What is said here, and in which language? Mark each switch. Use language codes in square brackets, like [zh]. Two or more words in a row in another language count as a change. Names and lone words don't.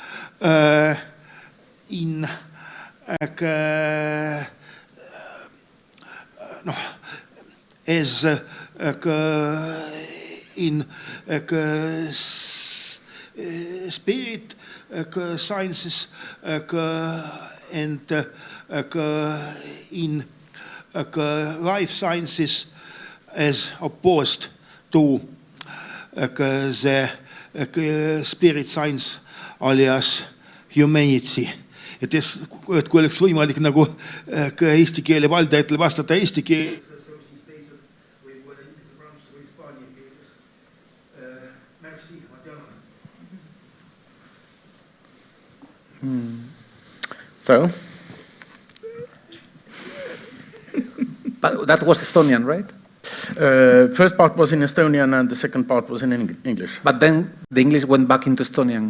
[en] in spirit sciences and in life sciences as opposed to the spirit science alias humanity. [et] Et kui oleks võimalik nagu eesti keele valdajatel vastata eesti keeles, siis teised võib-olla inglise, prantsuse või hispaania keeles. Merci, ma tean. [en] So? But that was Estonian, right? First part was in Estonian and the second part was in English. But then the English went back into Estonian.